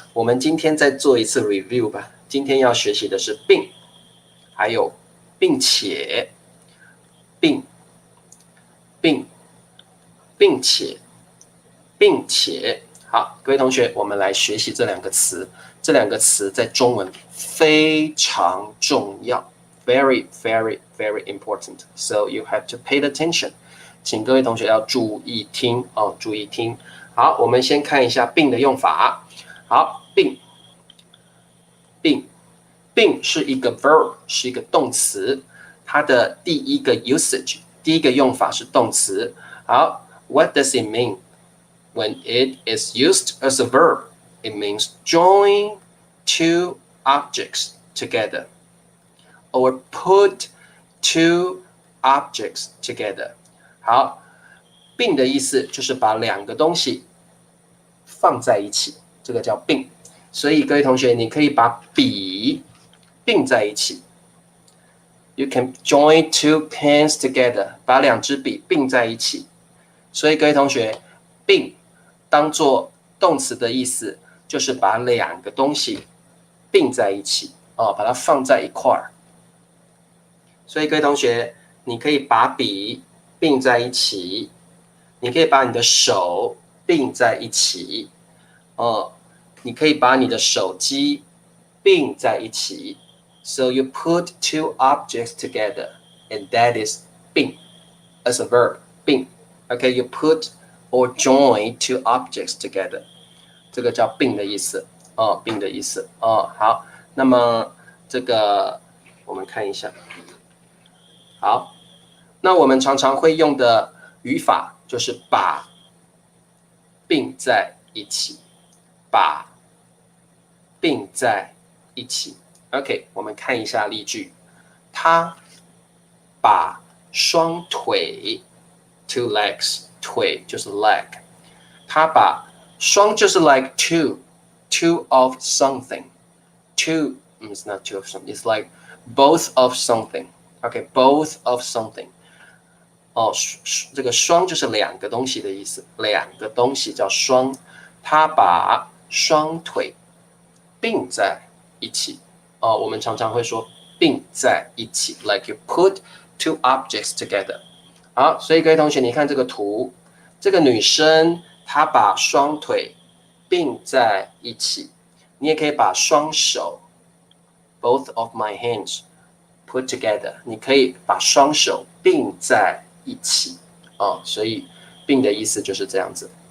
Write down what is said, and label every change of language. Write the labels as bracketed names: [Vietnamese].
[Chinese] 我们今天再做一次 review 吧。今天要学习的是并，还有并且，并且，好，各位同学，我们来学习这两个词。这两个词在中文非常重要， [English] very, very, very important. So you have to pay attention. [Chinese] 请各位同学要注意听哦，注意听。好，我们先看一下病的用法。好，病是一个 verb， 是一个动词，它的第一个 usage， 第一个用法是动词。 [English] 好 ，What does it mean when it is used as a verb? It means join two objects together, or put two objects together. [Chinese] 好，并的意思就是把两个东西放在一起，这个叫并。所以各位同学，你可以把笔并在一起。 [English] You can join two pens together， [Chinese] 把两支笔并在一起。所以各位同学，并当做动词的意思，就是把两个东西并在一起，把它放在一块儿。所以各位同学，你可以把笔并在一起，你可以把你的手并在一起，你可以把你的手机并在一起。 [English] So you put two objects together, and that is 并 as a verb. 并 ，OK, you put or join two objects together. [Chinese] 这个叫并的意思，并的意思，好，那么这个我们看一下，好，那我们常常会用的语法就是把并在一起，把并在一起。 OK， 我们看一下例句，他把双腿 [English] two legs， [Chinese] 腿就是 leg， 他把双就是 [English] like two of something. Two is not two of something. It's like both of something. Okay, both of something. [Chinese] 这个双就是两个东西的意思，两个东西叫双。他把双腿并在一起。我们常常会说并在一起 ， [English] like you put two objects together. [Chinese] 好，所以各位同学，你看这个图，这个女生她把双腿并在一起，你也可以把双手 [English] both of my hands put together， [Chinese] 你可以把双手并在一起，所以并的意思就是这样子。